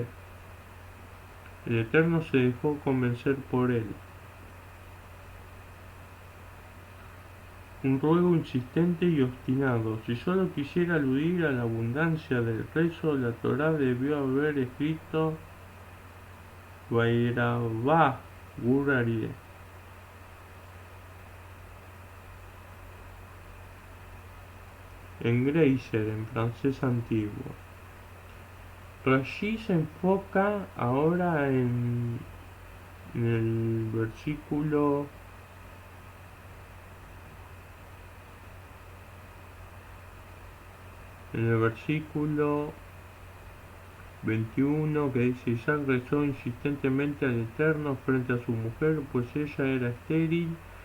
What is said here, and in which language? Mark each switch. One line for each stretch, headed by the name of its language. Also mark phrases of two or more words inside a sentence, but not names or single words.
Spanish: El Eterno se dejó convencer por él. Un ruego insistente y obstinado. Si solo quisiera aludir a la abundancia del rezo, la Torá debió haber escrito Vairavá Gurarie. Engreiser en francés antiguo. Rashi se enfoca ahora en el versículo 21, que dice: Isaac rezó insistentemente al Eterno frente a su mujer, pues ella era estéril.